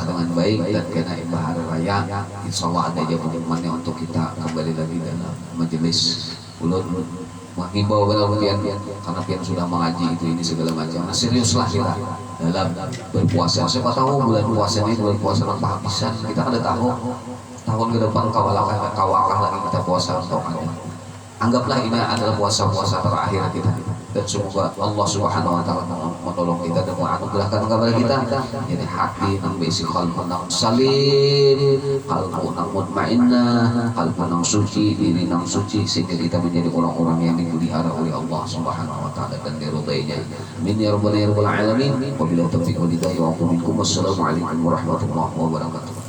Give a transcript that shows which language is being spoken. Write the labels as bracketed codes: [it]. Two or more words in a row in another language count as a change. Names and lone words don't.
[id] dengan baik dan kena imbah hari raya insyaallah ada aja pengumumannya untuk kita kembali lagi dalam majelis ulun menghimbau kemudian karena pian sudah mengaji itu ini segala macam nah seriuslah kita dalam berpuasa siapa tahu bulan puasa ini bulan puasa tanpa habisan kita kan tahu tahun ke depan kawakah lagi kita puasa atau ada. Anggaplah ini adalah puasa-puasa terakhir kita dan semoga Allah [ar] سبحانه وتعالى [id] menolong kita dan menganugerahkan kepada kita jadi hati nang besi qalbu nang salim qalbu nang mutmainnah qalbu nang suci diri nang suci sehingga kita menjadi orang-orang yang dipelihara oleh Allah [ar] سبحانه وتعالى [id] dan diridainya [ar] آمين يا رب العالمين وبالله التوفيق والهداية ومنكم والسلام عليكم ورحمة الله وبركاته.